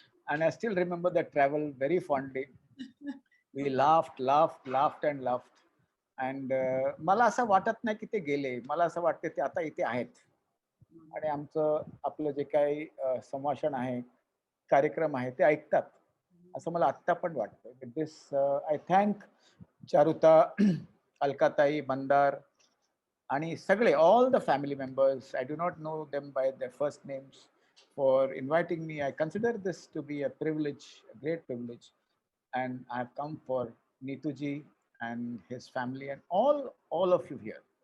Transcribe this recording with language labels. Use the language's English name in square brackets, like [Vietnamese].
[English] And I still remember that travel very fondly. We laughed and laughed. [Marathi] And मला असं वाटत नाही की ते गेले. मला असं वाटतं ते आता इथे आहेत. आणि आपलं जे काही संभाषण आहे, कार्यक्रम आहे ते ऐकतात. असं मला आत्ता पण वाटतं. [English] With this, I thank Charuta, अलकाताई, मंदार [Marathi] आणि सगळे, [English] all the family members. I do not know them by their first names, for inviting me. I consider this to be a privilege, a great privilege. And I have come for Neetuji and his family and all of you here.